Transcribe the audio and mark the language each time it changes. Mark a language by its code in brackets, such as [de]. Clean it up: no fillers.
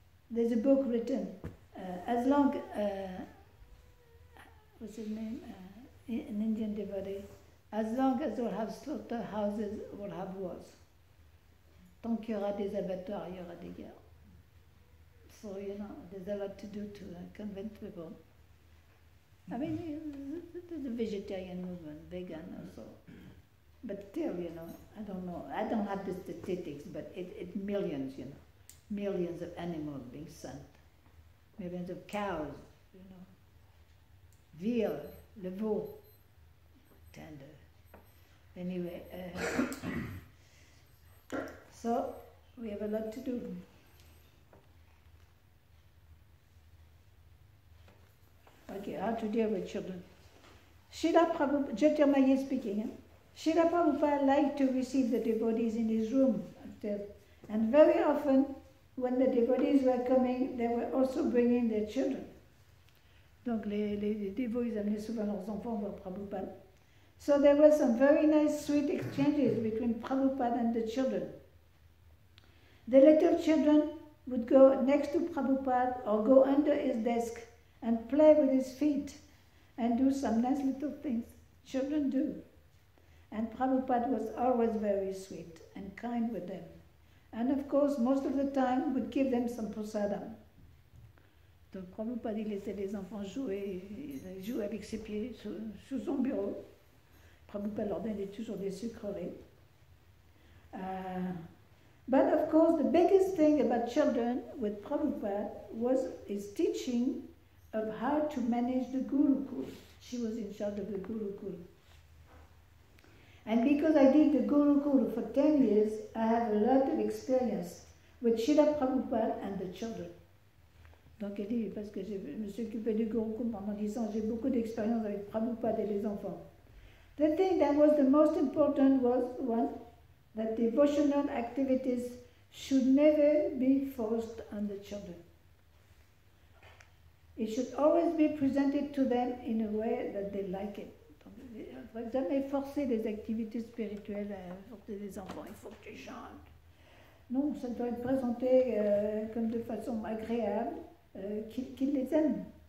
[en] There's a book written, as long, what's his name? An Indian devotee, as long as we'll have slaughterhouses, we'll have wars. [fr] Tant qu'il y aura des abattoirs, il y aura des guerres. [en] So, there's a lot to do to convince people. I mean, there's a vegetarian movement, vegan also. But still, I don't know. I don't have the statistics, but it's millions, millions of animals being sent. Millions of cows, veal, le veau, tender. Anyway, so we have a lot to do. Okay, how to deal with children. Srila Prabhupada, Jyotirmaya speaking, Srila Prabhupada liked to receive the devotees in his room upstairs, and very often when the devotees were coming, they were also bringing their children. [fr] Donc les dévots, ils amenaient souvent leurs enfants vers Prabhupada. [en] So there were some very nice, sweet exchanges between Prabhupada and the children. The little children would go next to Prabhupada or go under his desk and play with his feet and do some nice little things children do. And Prabhupada was always very sweet and kind with them. And of course, most of the time would give them some prasadam. [fr] Donc Prabhupada, il laissait les enfants jouer, ils jouaient avec ses pieds sous son bureau. Prabhupada leur donnait toujours des sucreries. [en] But of course, the biggest thing about children with Prabhupada was his teaching of how to manage the Gurukul. She was in charge of the Gurukul. And because I did the Gurukul for 10 years, I have a lot of experience with Srila Prabhupada and the children. [fr] Donc elle dit, parce que je me suis occupée du Gurukul pendant 10 ans, j'ai beaucoup d'expérience avec Prabhupada et les enfants. [en] The thing that was the most important was, one, that devotional activities should never be forced on the children. It should always be presented to them in a way that they like it. [fr] Il ne faut jamais forcer les activités spirituelles à porter des enfants. Il faut que tu chantes, Non, ça doit être présenté comme de façon agréable, qu'ils les aiment.